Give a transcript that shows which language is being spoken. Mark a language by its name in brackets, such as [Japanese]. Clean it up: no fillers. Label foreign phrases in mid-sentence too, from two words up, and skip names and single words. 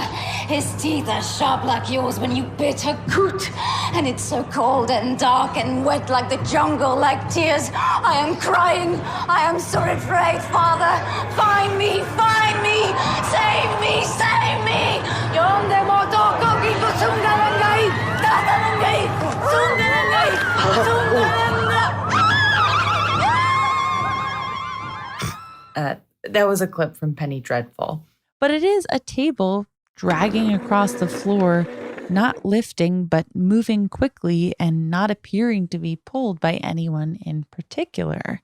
[English] His teeth are sharp like yours when you bit her coot. And it's so cold and dark and wet like the jungle, like tears. I am crying. I am so afraid, Father. Find me, find me. Save me, save me. Yonde moto koki ko sungarangai. Tatarangai. Sungarangai. Sungarangai. That was a clip from Penny Dreadful. But it is a table dragging across the floor not lifting, but moving quickly and not appearing to be pulled by anyone in particular.